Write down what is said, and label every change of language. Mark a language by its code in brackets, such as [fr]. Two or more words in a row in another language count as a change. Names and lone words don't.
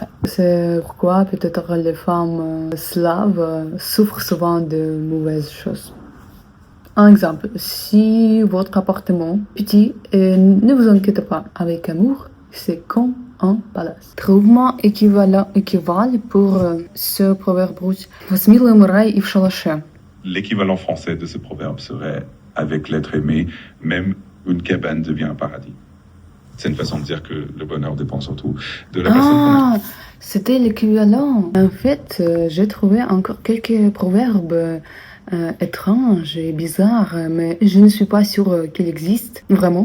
[fr] C'est pourquoi peut-être les femmes slaves souffrent souvent de mauvaises choses. Un exemple, si votre appartement est petit, ne vous inquiétez pas, avec amour, c'est comme un palace. Trouve-moi équivalent pour ce proverbe russe. [ru] С милым рай и в шалаше. [fr] l'équivalent français de ce proverbe serait « Avec l'être aimé, même une cabane devient un paradis ». C'est une façon de dire que le bonheur dépend surtout de la personne qu'on aime. C'était l'équivalent. En fait, j'ai trouvé encore quelques proverbes étranges et bizarres, mais je ne suis pas sûre qu'ils existent vraiment.